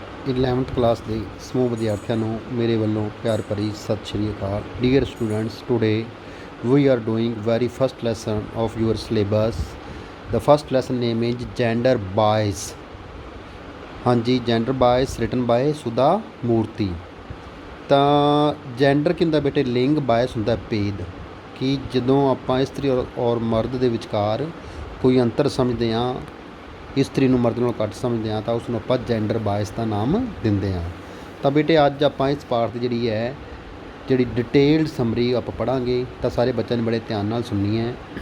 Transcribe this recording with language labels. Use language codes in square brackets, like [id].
[pa] 11th class ਦੇ ਸਮੂਹ ਵਿਦਿਆਰਥੀਆਂ ਨੂੰ ਮੇਰੇ ਵੱਲੋਂ ਪਿਆਰ ਭਰੀ ਸਤਿ ਸ਼੍ਰੀ ਅਕਾਲ। [en] Dear students, today we are doing very first lesson of your syllabus. The first lesson name is gender bias. ਹਾਂਜੀ, gender bias written by Sudha Murthy. [pa] ਤਾਂ ਜੈਂਡਰ ਕੀ ਹੁੰਦਾ ਬੇਟੇ? ਲਿੰਗ। ਬਾਇਸ ਹੁੰਦਾ ਭੇਦ, ਕਿ ਜਦੋਂ ਆਪਾਂ ਇਸਤਰੀ ਔਰ ਮਰਦ ਦੇ ਵਿਚਕਾਰ ਕੋਈ ਅੰਤਰ ਸਮਝਦੇ ਹਾਂ, ਇਸਤਰੀ ਨੂੰ ਮਰਦ ਨਾਲੋਂ ਘੱਟ ਸਮਝਦੇ ਹਾਂ, ਤਾਂ ਉਸ ਨੂੰ ਆਪਾਂ ਜੈਂਡਰ ਬਾਇਸ ਦਾ ਨਾਮ ਦਿੰਦੇ ਹਾਂ। ਤਾਂ ਬੇਟੇ ਅੱਜ ਆਪਾਂ ਇਸ ਪਾਠ ਦੀ ਜਿਹੜੀ ਡਿਟੇਲਡ ਸਮਰੀ ਆਪਾਂ ਪੜ੍ਹਾਂਗੇ, ਤਾਂ ਸਾਰੇ ਬੱਚਿਆਂ ਨੇ ਬੜੇ ਧਿਆਨ ਨਾਲ ਸੁਣਨੀ ਹੈ।